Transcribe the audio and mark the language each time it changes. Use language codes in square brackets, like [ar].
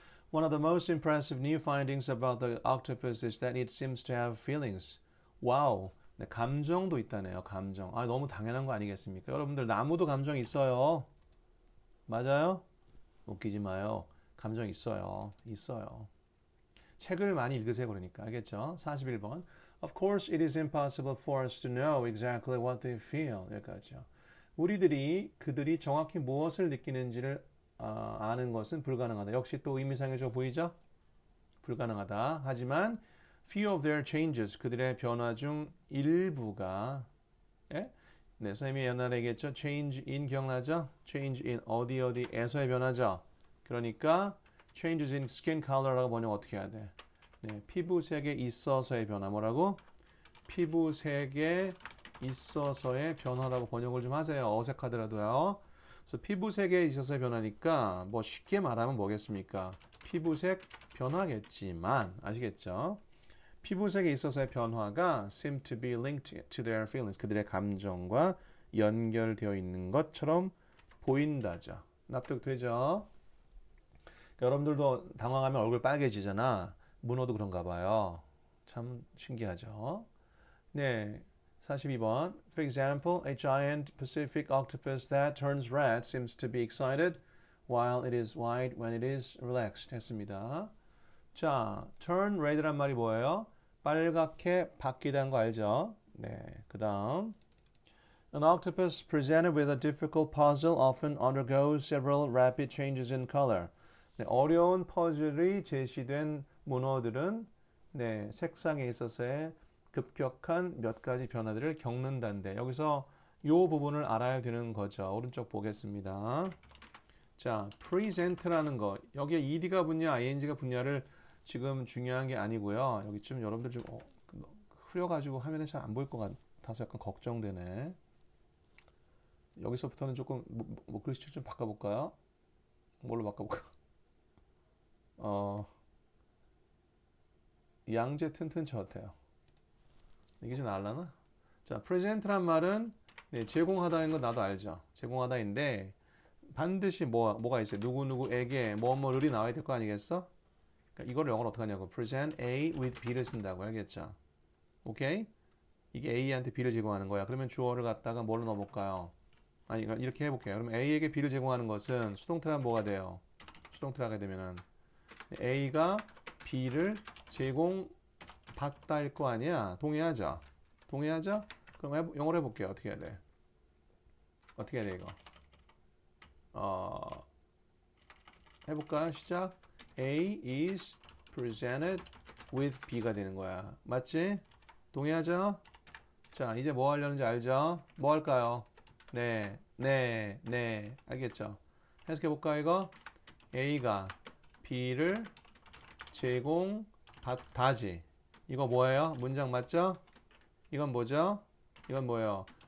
[en] One of the most impressive new findings about the octopus is that it seems to have feelings. [ko] 와우. 네, 감정도 있다네요. 감정. 아, 너무 당연한 거 아니겠습니까? 여러분들 나무도 감정 있어요. 맞아요? 웃기지 마요. 감정 있어요. 있어요. 책을 많이 읽으세요. 그러니까. 알겠죠? 41번. [en] Of course, it is impossible for us to know exactly what they feel. [ko] 여기까지요. 그들이 정확히 무엇을 느끼는지를 아는 것은 불가능하다. 역시 또 의미상의 조 보이죠? 불가능하다. 하지만 [en] few of their changes, [ko] 그들의 변화 중 일부가 예? 네, 선생님이 옛날에 얘기했죠. [en] change in [ko] 기억나죠? change in 어디에서의 변화죠. 그러니까 [en] changes in skin color [ko] 라고 번역 어떻게 해야 돼? 네, 피부색에 있어서의 변화. 뭐라고? 피부색에 있어서의 변화라고 번역을 좀 하세요. 어색하더라도요. 그래서 피부색에 있어서의 변화니까 뭐 쉽게 말하면 뭐겠습니까? 피부색 변화겠지만 아시겠죠? 피부색에 있어서의 변화가 [en] seem to be linked to their feelings. [ko] 그들의 감정과 연결되어 있는 것처럼 보인다죠. 납득되죠? 여러분들도 당황하면 얼굴 빨개지잖아. 문어도 그런가 봐요. 참 신기하죠? 네, 42번. [en] For example, a giant Pacific octopus that turns red seems to be excited while it is white when it is relaxed [ko] 했습니다. 자, [en] turn red [ko] 란 말이 뭐예요? 빨갛게 바뀌다는 거 알죠? 네, 그 다음 [en] An octopus presented with a difficult puzzle often undergoes several rapid changes in color. [ko] 네, 어려운 퍼즐이 제시된 문어들은 네, 색상에 있어서의 급격한 몇 가지 변화들을 겪는다는데 여기서 이 부분을 알아야 되는 거죠. 오른쪽 보겠습니다. 자, present라는 거 여기에 ed가 붙냐 ing가 붙냐를 지금 중요한 게 아니고요. 여기 좀 여러분들 좀 흐려가지고 화면에 잘 안 보일 것 같아서 약간 걱정되네. 여기서부터는 조금 글씨체 좀 바꿔볼까요? 뭘로 바꿔볼까? 양재 튼튼 저태요. 이게 좀 알라나? 자, present란 말은 네, 제공하다는 건 나도 알죠. 제공하다인데 반드시 뭐가 있어요? 누구누구에게 뭐뭐를이 나와야 될 거 아니겠어? 그러니까 이걸 영어로 어떻게 하냐고. [en] present A with B를 [ko] 쓴다고 알겠죠? 오케이? 이게 A한테 B를 제공하는 거야. 그러면 주어를 갖다가 뭘로 넣어볼까요? 아니, 이렇게 해볼게요. 그럼 A에게 B를 제공하는 것은 수동태란 뭐가 돼요? 수동태라게 되면은 A가 B를 제공받다일 거 아니야? 동의하죠? 동의하죠? 그럼 영어로 해볼게요. 어떻게 해야 돼? 어떻게 해야 돼 이거? 해볼까요? 시작. [en] A is presented with B가 [ko] 되는 거야. 맞지? 동의하죠? 자, 이제 뭐 하려는지 알죠? 뭐 할까요? 네. 알겠죠? 해석해볼까요, 이거? A가 B를 제공받다지. 이거 뭐예요? 문장 맞죠? 이건 뭐죠? 이건 뭐예요?